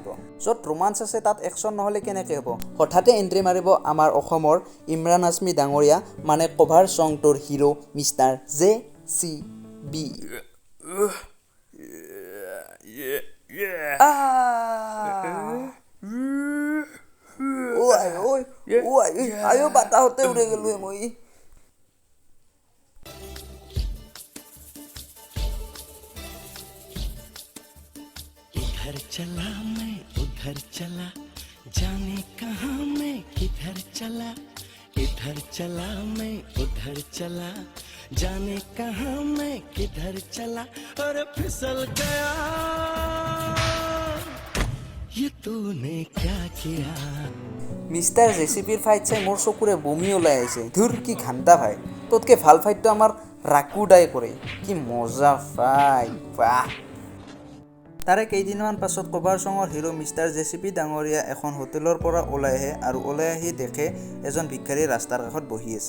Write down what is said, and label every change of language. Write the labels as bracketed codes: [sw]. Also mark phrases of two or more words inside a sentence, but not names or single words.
[as] য'ত ৰোমাঞ্চ আছে তাত একশ্যন নহ'লে কেনেকৈ হ'ব? হঠাতে এণ্ট্ৰি মাৰিব আমাৰ অসমৰ ইমৰান হাছমি ডাঙৰীয়া, মানে [en] cover song [as] হিৰ' মিষ্টাৰ JCB। আয়ো বাতাহতে উড়ে গেলো মই। [hi] इधर चला मैं उधर चला, जाने कहाँ मैं किधर चला, इधर चला मैं उधर चला, जाने कहाँ मैं किधर चला, और फिसल गया, ये तूने क्या किया? [as] মিষ্টাৰ JCBৰ ফাইট চাই মোৰ চকুৰে বমি ওলাই আহিছে। ধুৰ, কি ঘাণ্টা ভাই, তোতকৈ ভাল ফাইটটো আমাৰ ৰাকুদাই কৰে। কি মজা ফাইট, বাহ। তাৰে কেইদিনমান পাছত [en] cover song [as] হিৰ' মিষ্টাৰ JCB ডাঙৰীয়া এখন হোটেলৰ পৰা ওলাই আহে আৰু ওলাই আহি দেখে এজন ভিক্ষাৰী ৰাস্তাৰ কাষত বহি আছে।